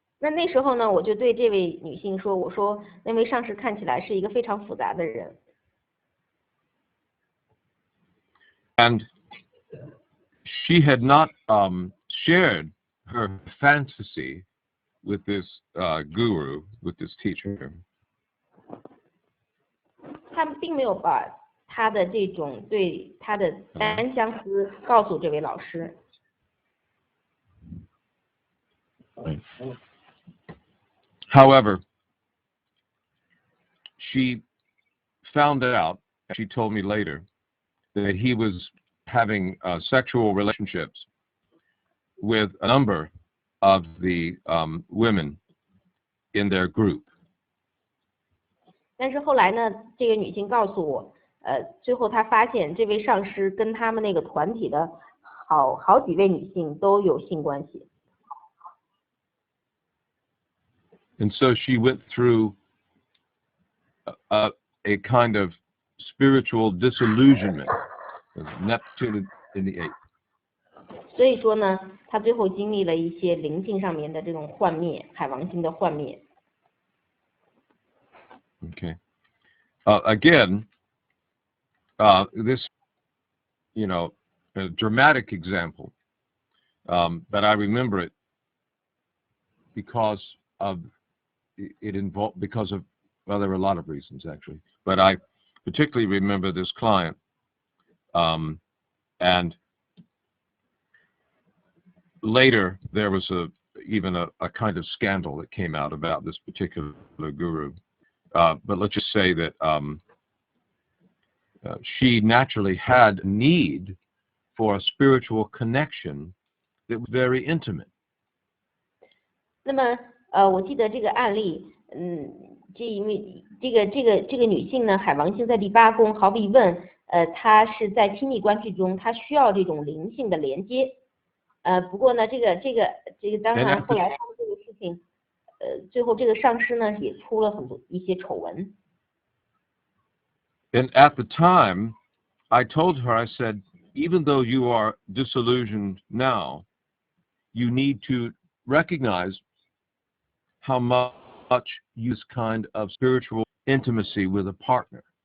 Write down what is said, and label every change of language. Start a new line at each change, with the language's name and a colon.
Chinese: 那时候呢，我就对这位女性说，我说那位上师看起来是一个非常复杂的人。
English: And she had not shared her fantasy with this guru, with this teacher.
Chinese: 他并没有把他的这种对他的单相思告诉这位老师。
English: However, she found out, she told me later, that he was having sexual relationships with a number of the women in their group.
Chinese: 但是后来呢，这个女性告诉我，最后她发现这位上师跟他们那个团体的好几位女性都有性关系。
English: And so she went through a kind of spiritual disillusionment of Neptune in the 8th.
Chinese: 所以说呢，他最后经历了一些灵性上面的这种幻灭，海王星的幻灭。
English: Okay. Again, this, a dramatic example, but I remember it because of well, there were a lot of reasons actually, but I particularly remember this client, and later there was even a kind of scandal that came out about this particular guru. But let's just say that she naturally had a need for a spiritual connection that was very intimate.
Chinese: 那么我记得这个案例，因为这个女性呢，海王星在第8宫，毫无疑问，她是在亲密关系中，她需要这种灵性的连接。不过呢，这个当然后来这个事情，最后这个上师呢也出了一些丑闻。
English: And at the time, I told her, I said, even though you are disillusioned now, you need to recognize how much you use kind of spiritual intimacy with a partner.